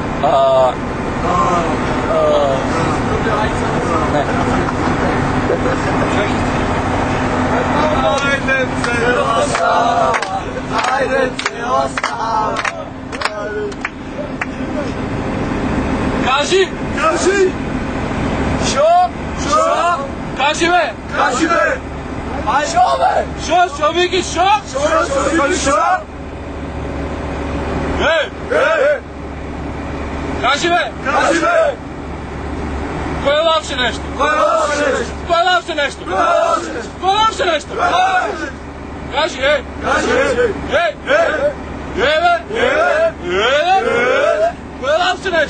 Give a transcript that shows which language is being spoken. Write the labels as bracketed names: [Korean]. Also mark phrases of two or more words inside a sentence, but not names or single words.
[Serbian] Ajde cela Sava, ajde cela Sava. Kaži! [Bulgarian] Що? Кажи бе! Що бе? Що, Вики, що? Що? Ей! Кажи бе! Кое е лапше нещо? Кое е лапше нещо? Кажи, ей! Ей! Бе! Кое е лапше нещо?